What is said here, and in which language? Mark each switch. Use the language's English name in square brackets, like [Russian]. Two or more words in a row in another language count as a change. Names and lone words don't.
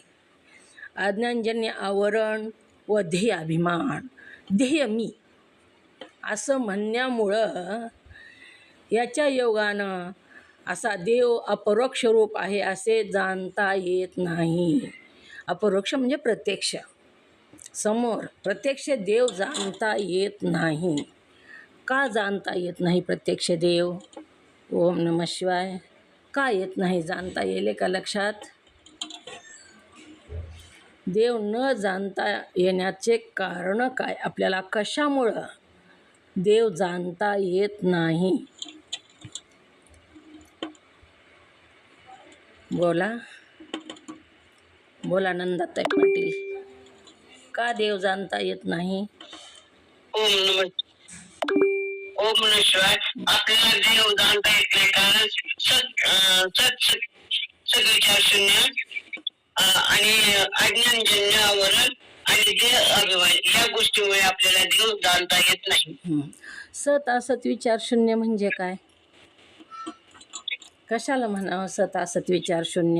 [Marathi] अज्ञानजन्य आवरण व ध्येय अभिमान, ध्येय मी असं म्हणण्यामुळं याच्या योगानं असा देव अपरोक्ष रूप आहे असे जाणता येत नाही. अपरोक्ष म्हणजे प्रत्यक्ष, समोर प्रत्यक्ष देव जाणता येत नाही. का जाणता येत नाही प्रत्यक्ष देव? [Sanskrit] ओम नमः शिवाय. [Marathi] का येत नाही, जाणता येईल का लक्षात? देव न जाणता येण्याचे कारण काय? आपल्याला कशामुळं देव जाणता येत नाही? बोला बोला नंदाताई पाटील, का देव जाणता येत नाही? [Sanskrit] ओम नमः ओम नमः शिवाय. [Marathi] आपल्याला देव जाणता येत नाही कारण सद्विचार शून्य आणि अज्ञानजन्य आवरण आणि देह अभिमान या गोष्टीमुळे आपल्याला देव जाणता येत नाही. सत असत विचार शून्य म्हणजे काय? कशाला म्हणावं सत असत विचार शून्य?